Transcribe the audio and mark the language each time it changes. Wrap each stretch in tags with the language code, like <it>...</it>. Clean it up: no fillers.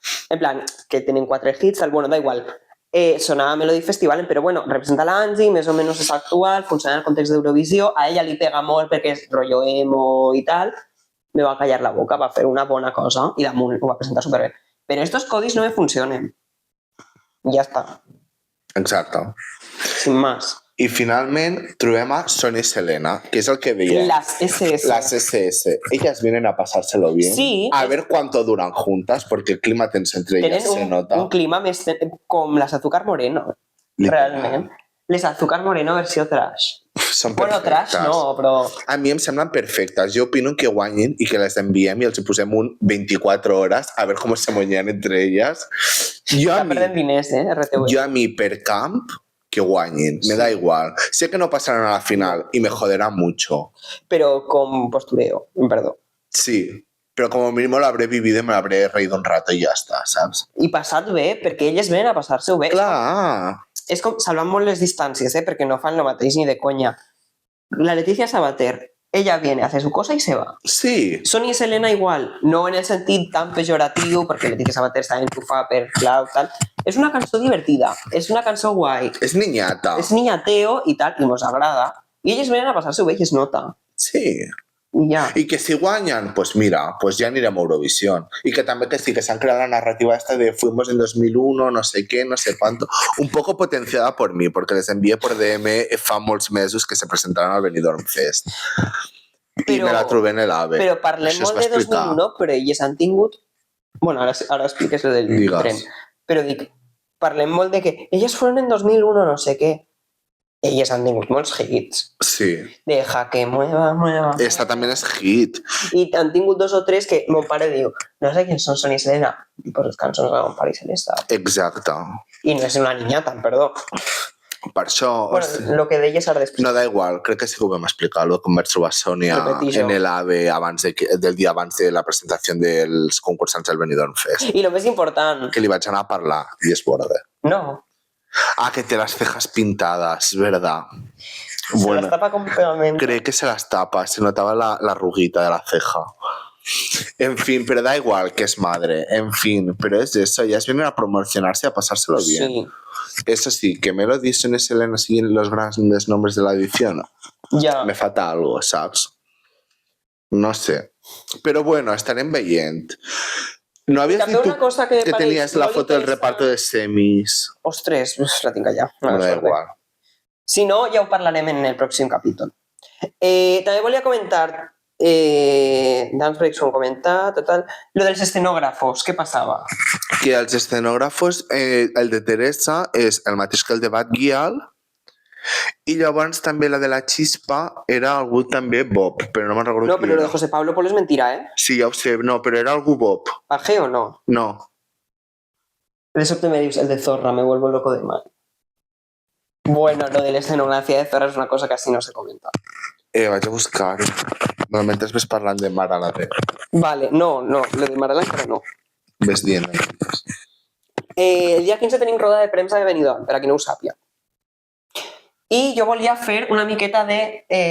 <ca>En plan, que tenen 4 hits, bueno, da igual. Sonava Melody Festival, però bueno, representa l'Angie, més o menys és actual, funciona en el context d'Eurovisió, a ella li pega molt perquè és rotllo emo i tal, me va callar la boca, va fer una bona cosa i damunt ho va presentar superbé. Però estos codis no me funcionen. Ja està. Exacte.</ca> <es>Sin más.</es> <ca>I finalment trobem a</ca> <es>Sonia y Selena, que es el que veía. Las SS. Las SS. Ellas vienen a pasárselo bien. Sí. A ver cuánto duran juntas, porque el clima tenso entre ellas se nota.</es> <ca>Un clima més com les Azúcar Moreno. Realment. Les Azúcar Moreno versió trash. Són bueno, trash no, però... A mi em semblen perfectes. Jo opino que guanyin i que les enviem i els hi posem un 24 hores a veure com se moñan</ca> <es>entre ellas.</es> <ca>Està perdent diners, RTV. Jo a mi per camp que guanyin,</ca> <es>me da igual. Sé que no pasarán a la final y me joderá mucho. Pero con postureo, perdón. Sí, pero como mínimo lo habré vivido y me lo habré reído un rato y ya está, ¿sabes?</es> <ca>I passat bé, perquè elles venen a passar-se-ho bé. Clar. És com, salvant molt les distàncies, perquè no fan el mateix ni de conya.</ca> <es>La Leticia Sabater, ella viene, hace su cosa y se va. Sí.</es> <ca>Sonia y Selena igual, no en el sentit tan pejoratiu, perquè Leticia Sabater està enxufada per clau, tal. És una cançó divertida, és una cançó guai. És niñata. És niñateo i tal, i mos agrada. I elles venen a passar-se-ho bé i es nota. Sí. Ja. I que si guanyan,</ca> <es>pues mira, pues ya anirem a Eurovisión. Y que también que sí, que se han creado la narrativa esta de fuimos en 2001, no sé qué, no sé cuánto. Un poco potenciada por mí, porque les envié por DM</es> <ca>fa molts mesos</ca> <es>que se presentaran al Benidorm Fest.</es> <ca>Però, i me la trobé en el AVE. Però parlem molt de 2001, però elles han tingut... Bueno, ara expliques lo del tren. Però dic, parlem molt de que elles</ca> <es>fueron en 2001,</es> <ca>no sé què. Elles han tingut molts hits. Sí.</ca> <es>Deja que mueva.</es> <ca>Esta també és hit. I han tingut 2 o 3 que mon pare diu,</ca> <es>no sé quién son</es> <ca>Sonia y Selena. I pues les cançons de mon pare i Celesta. Exacte. I no és una niñata, perdó. Per això... Bueno, lo que deies ara després. No, da igual, crec que sí que ho vam explicar, lo que em vaig trobar Sònia en el AVE del dia abans de la presentació dels concursants del Benidorm Fest. I lo més important... Que li vaig anar a parlar i es borde. No.</ca> <es>Ah, que té las cejas pintadas, es verdad. Se las tapa con pegamento. Cree que se las tapa, se notaba la arruguita de la ceja. En fin, pero da igual que es madre, en fin, pero es eso, ellas vienen a promocionarse y a pasárselo bien. Sí. Eso sí, que Melody y Selena siguen los grandes nombres de la edición.</es> <ca>Ja.</ca> <es>Me falta algo, saps? No sé.</es> <ca>Però bueno, estarem veient. No havies dit tu que tenies la foto del reparto de semis? Ostres, la tinc allà.</ca> <es>Me da igual.</es> <ca>Si no, ja ho parlarem en el pròxim capítol. També volia comentar, Dance Breaks ho hem comentat, total, lo dels escenògrafos, què passava? Que els escenògrafos, el de Teresa és el mateix que el de Bad Gyal, i llavors també la de la Xispa era algú també Bob, però no me'n recordo qui era. No, però lo de José Pablo Polo és mentira, eh? Sí, ja ho sé, no, però era algú Bob.</ca> <es>¿Paje o no? No.</es> <ca>De sobte me dius el de Zorra,</ca> <es>me vuelvo loco de mal.</es> <ca>Bueno, lo de l'escenografia de Zorra és una cosa que</ca> <es>así no se comenta.</es> <ca>Vaig a buscar. Mentre ves parlant de Marala. Vale, no, lo de Marala encara no. Ves dient. El dia 15 tenim roda de premsa de Benidorm, per a qui no ho sàpia. I jo volia fer una miqueta de...</ca>